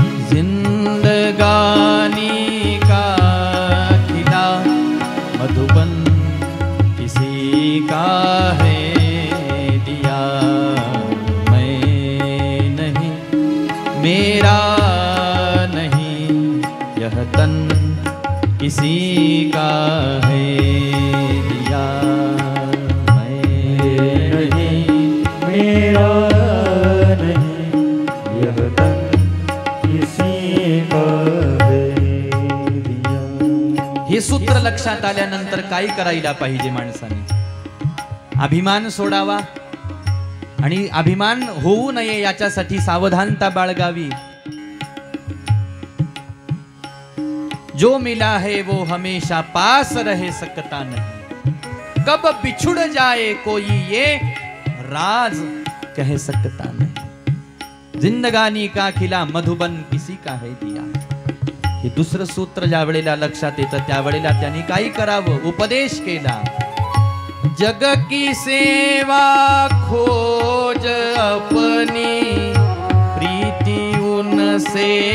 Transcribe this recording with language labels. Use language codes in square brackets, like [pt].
[hi] जिंदगानी का खिला मधुबन किसी का है दिया मैं नहीं, मेरा नहीं, यह तन किसी का है दिया मैं नहीं, मेरा नहीं, यह तन किसी का है दिया। [mr] हे सूत्र लक्षात आल्यानंतर काय करायला पाहिजे माणसाने? अभिमान सोडावा आणि अभिमान होऊ नये याच्यासाठी सावधानता बाळगावी। [hi] जो मिला है वो हमेशा पास रह सकता नहीं। कब बिछुड़ जाए कोई ये राज कह सकता नहीं। जिंदगानी का खिला मधुबन किसी का है दिया। [mr] हे दुसरं सूत्र ज्या वेळेला लक्षात येतं त्यावेळेला त्यांनी काय करावं? उपदेश केला। [hi] जग की सेवा खोज अपनी प्रीति उनसे